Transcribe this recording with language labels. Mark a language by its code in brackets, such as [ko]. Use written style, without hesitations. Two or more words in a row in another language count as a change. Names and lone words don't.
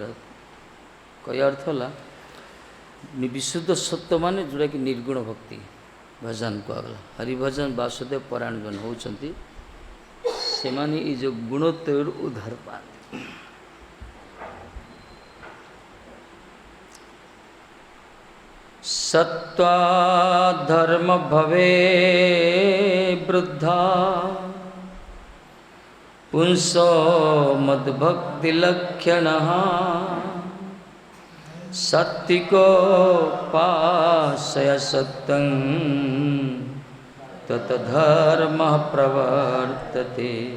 [or] କହିବା ଅର୍ଥ ହେଲା ବିଶୁଦ୍ଧ ସତ୍ୱ ମାନେ ଯେଉଁଟାକି ନିର୍ଗୁଣ ଭକ୍ତି ଭଜନ କୁହାଗଲା। ହରିଭଜନ ବାସୁଦେବ ପରାୟଣ ଜନ ହେଉଛନ୍ତି ସେମାନେ ଏଇ ଯେଉଁ ଗୁଣତ୍ରୟରୁ ଉଦ୍ଧାର ପାଆନ୍ତି। [sa] सत्वा धर्म भवे वृद्धा पुंसो मद्भक्ति लक्षणः सत्तिको पाशय सत्यं तत धर्मः प्रवर्तते।